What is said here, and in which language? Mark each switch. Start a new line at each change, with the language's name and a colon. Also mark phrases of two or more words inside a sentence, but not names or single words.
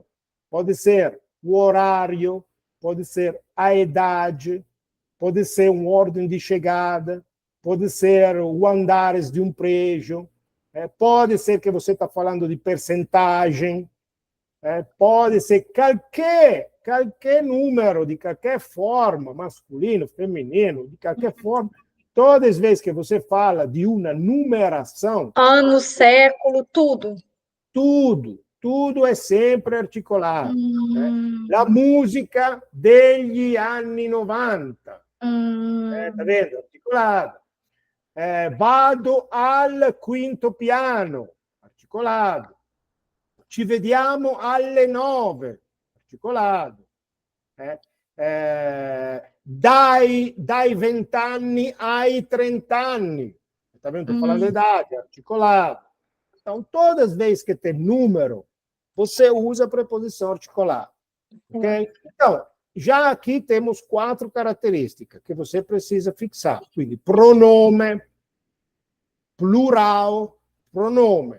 Portuguese: Pode ser o horário, pode ser a idade, pode ser uma ordem de chegada, pode ser o andares de um prédio, pode ser que você está falando de percentagem, pode ser qualquer número, de qualquer forma, masculino, feminino, de qualquer forma. Todas as vezes que você fala de uma numeração... Ano, século, tudo. Tudo é sempre articolado.
Italian: La musica degli anni 90.
Portuguese: Tá vendo?
Italian: Articolado. Vado al quinto piano. Articolado. Ci vediamo alle 9. Articolado. Dai 20 anni ai 30 anni.
Portuguese: Tá vendo? Estou falando da idade. Articolado. Então, todas as vezes que tem número, você usa a preposição articulada. Okay? Então, já aqui temos 4 características que você precisa fixar.
Italian: Quindi, pronome, plural, pronome.